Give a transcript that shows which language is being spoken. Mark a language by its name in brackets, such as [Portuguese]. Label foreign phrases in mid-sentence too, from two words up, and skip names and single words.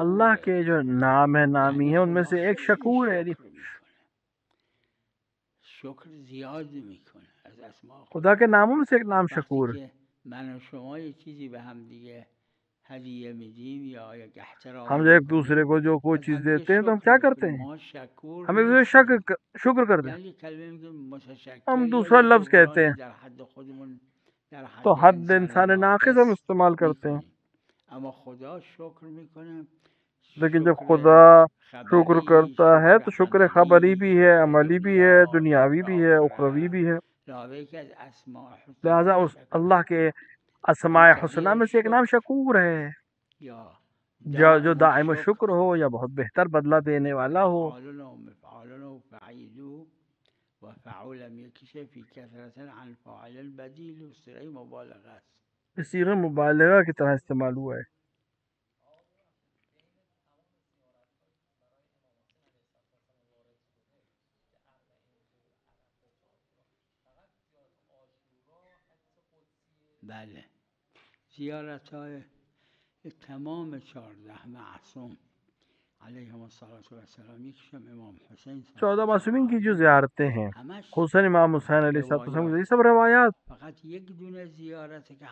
[Urdu] اللہ کے جو نام ہے نامی ہے ان میں سے ایک شکور ہے. [Persian] شکر زیاد میکنه از اسماء [Urdu] خدا کے ناموں میں سے ایک نام شکور ہے. [Persian] من و شما یه چیزی به هم دیگه ہدیه میدیم یا یک احترام، [Urdu] ہم جو ایک دوسرے کو جو کوئی چیز دیتے ہیں تو ہم کیا کرتے ہیں؟ ہم ایک دوسرے شکر کرتے ہیں. ہم دوسرا لفظ کہتے ہیں تو حد انسان ناقص ہم استعمال کرتے ہیں. [Persian] اما خدا شکر میکنه. [Urdu] لیکن جب خدا شکر کرتا ہے تو شکر خبری بھی ہے، عملی بھی ہے، دنیاوی بھی ہے، اخروی بھی ہے. لہذا اس اللہ کے اسماء حسنہ میں سے ایک نام شکور ہے. جو دائم شکر ہو یا بہت بہتر بدلہ دینے والا ہو. [Persian] مفعول و فعیل و فعول هم یکیشه [Arabic] فی کثرت عن فاعل البدیل [Persian] و صیغه مبالغه است. [Urdu] اس صیغہ مبالغہ کی طرح استعمال ہوا ہے. [Persian] بله زیارت های تمام 14 معصوم [Arabic] علیهم السلام [Persian] یکیشم امام حسین [Urdu] 14 معصومین کی جو زیارتیں ہیں، حسین امام حسین [Arabic] علیہ السلام، [Urdu] یہ سب روایات. [Persian] فقط یک دونه زیارت که